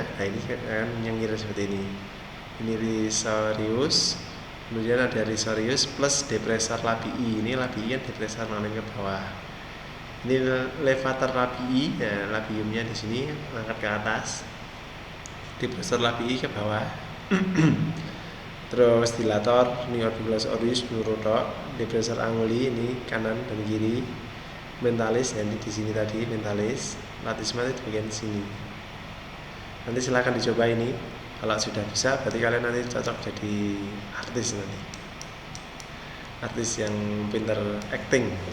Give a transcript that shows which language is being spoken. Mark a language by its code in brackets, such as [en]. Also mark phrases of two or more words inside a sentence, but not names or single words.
[id] Nah ini kan yang kira seperti ini. Ini risorius, kemudian ada risorius plus [la] depressor labii. [id] Ini labii kan depressor mengalami ke bawah. Ini [la] levator labii, [id] ya, labiumnya di sini angkat ke atas, [la] depressor labii [id] ke bawah. Terus dilator, ini [la] orbicularis oris, [id] nurotok, [la] depressor anguli [id] ini kanan dan kiri, mentalis yang di sini tadi, mentalis, latisma di bagian sini. Nanti silahkan dicoba ini. Kalau sudah bisa, berarti kalian nanti cocok jadi artis nanti, artis yang pintar acting.